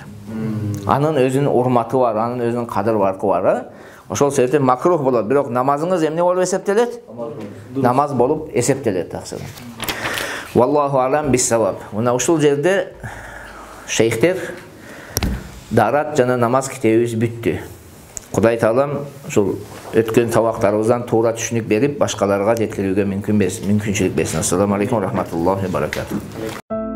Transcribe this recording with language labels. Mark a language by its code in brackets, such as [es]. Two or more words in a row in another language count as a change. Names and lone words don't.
[ky] Анын өзүнүн урматы бар, анын өзүнүн кадыр баркы бар. Ошол себептен макрух болот. Бирок намазыңыз эмне болуп эсептелет? Намаз болуп эсептелет таксыр. [ar] والله أعلم بالصواب. [ky] Мына ушул жерде шейхтер дарат жана намаз китебибиз бүттү. Кудай таалам ушул өткөн сабактарыбыздан туура түшүнүк берип, башкаларга жеткирүүгө мүмкүнчүлүк берсин. [ar] السلام عليكم ورحمة الله وبركاته.